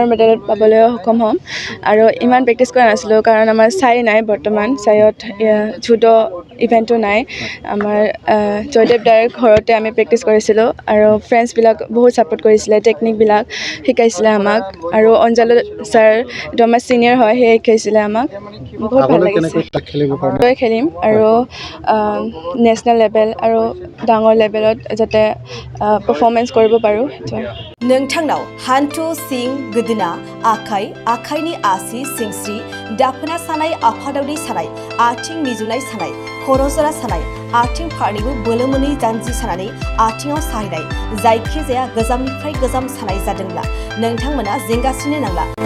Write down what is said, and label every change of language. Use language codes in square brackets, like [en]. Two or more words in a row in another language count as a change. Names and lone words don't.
[as] মেডেল পাবলৈ সক্ষম হ'ম আৰু ইমান প্ৰেক্টিচ কৰা নাছিলোঁ কাৰণ আমাৰ চাই নাই বৰ্তমান চাইত জুডো ইভেণ্টটো নাই আমাৰ জয়দেৱ দাৰ ঘৰতে আমি প্ৰেক্টিচ কৰিছিলোঁ আৰু ফ্ৰেণ্ডছবিলাক বহুত ছাপোৰ্ট কৰিছিলে টেকনিকবিলাক শিকাইছিলে আমাক আৰু অঞ্জল ছাৰ এইটো আমাৰ ছিনিয়ৰ হয় সেয়ে শিকাইছিলে আমাক বহুত ভাল লাগিছে খেলিম আৰু [en] national level [as] আৰু ডাঙৰ লেভেলত যাতে পাৰফৰ্মেঞ্চ কৰিব পাৰোঁ [brx] नोंथांनाव हान्थु सिं गोदोना आखाइनि आसि सिंस्रि दाफोना सानाय आफादावनि सानाय आथिं मिजुनाय सानाय खर' जरा सानाय आथिं फारनैबो बोलो मोनै जानजि सानानै आथिङाव साहैनाय जायखिजाया गोजामनिफ्राय गोजाम सानाय जादोंब्ला नोंथांमोना जिंगासिनो नांला